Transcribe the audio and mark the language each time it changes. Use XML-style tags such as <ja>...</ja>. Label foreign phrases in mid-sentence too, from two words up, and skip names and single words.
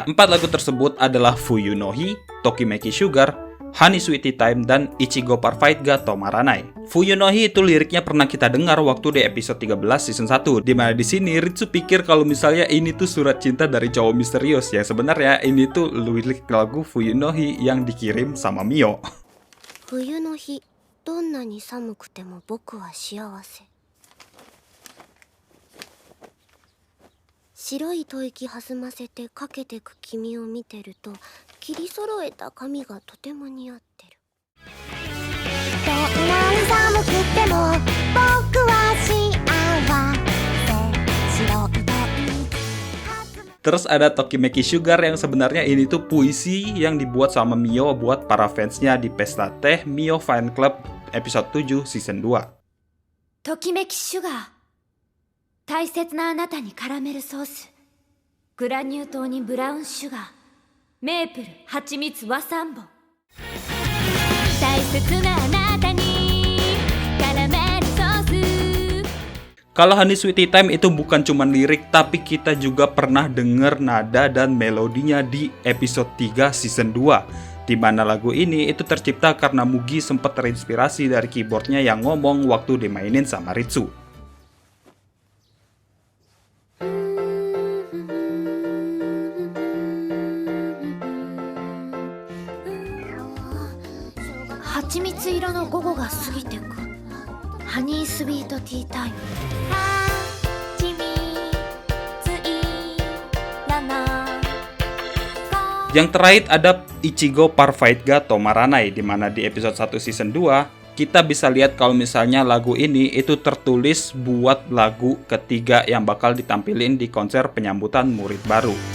<id>4 lagu tersebut adalah Fuyu no Hi, Tokimeki Sugar, Honey Sweetie Time, dan Ichigo Parfait ga Tomaranai. Fuyu no Hi itu liriknya pernah kita dengar waktu di episode 13 season 1, dimana di sini Ritsu pikir kalau misalnya ini tuh surat cinta dari cowok misterius, yang sebenarnya ini tuh lirik lagu Fuyu no Hi yang dikirim sama Mio.</id> <ja>冬の日、どんなに寒くても僕は幸せ. 白い吐息弾ませてかけてく君を見てると切り揃えた髪がとても似合ってる。どんなに寒くても僕は幸せ。白い吐息。</ja> <id>Terus ada Tokimeki Sugar yang sebenarnya ini tuh puisi yang dibuat sama Mio buat para fansnya di pesta teh Mio Fan Club episode 7 season 2.</id> <ja>ときめきシュガー、大切なあなたにカラメルソース、グラニュー糖にブラウンシュガー、メープル、蜂蜜、和三本、大切なあなたにカラメルソース。</ja> <id>Kalau Honey Sweetie Time itu bukan cuma lirik, tapi kita juga pernah denger nada dan melodinya di episode 3 season 2, di mana lagu ini itu tercipta karena Mugi sempat terinspirasi dari keyboardnya yang ngomong waktu dimainin sama Ritsu.</id> <ja>蜂蜜色の午後が過ぎてく.</ja> <en>Honey sweet tea time.</en> <id>Yang terakhir ada Ichigo Parfait ga Tomaranai, di mana di episode 1 season 2 kita bisa lihat kalau misalnya lagu ini itu tertulis buat lagu ketiga yang bakal ditampilin di konser penyambutan murid baru.</id>